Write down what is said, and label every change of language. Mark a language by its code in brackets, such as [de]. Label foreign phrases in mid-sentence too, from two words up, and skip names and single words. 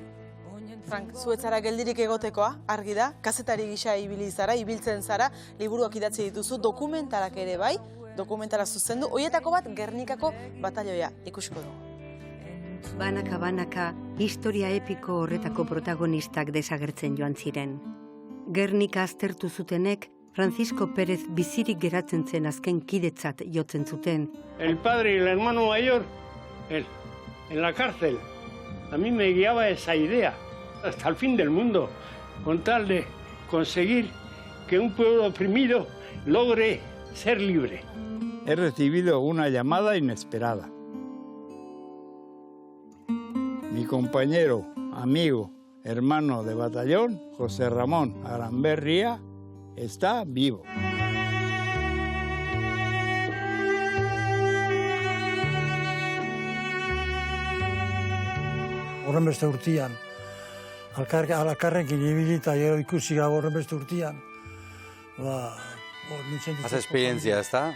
[eu] Frank, zuetzara geldirik egotekoa, argi da, kazetari gisa ibili zara, ibiltzen zara, liburuak idatzi dituzu, dokumentalak ere bai, dokumentala zuzendu, horietako bat Gernikako batalioia ikusiko dugu. Banaka, historia epiko horretako protagonistak desagertzen joan ziren. Gernika aztertu zutenek, Francisco Pérez bizirik geratzen zen azken kidetzat jotzen zuten. [es] El padre y el hermano mayor, él, en la cárcel. A mí me guiaba esa idea. Hasta el fin del mundo, con tal de conseguir que un pueblo oprimido logre ser libre. He recibido una llamada inesperada. Mi compañero, amigo, hermano de batallón, José Ramón Aranberria, está vivo. [eu] Horrenbeste urtean, alakarrekin ibilita gero ikusi gaur horrenbeste urtean, Az esperientzia, ez da?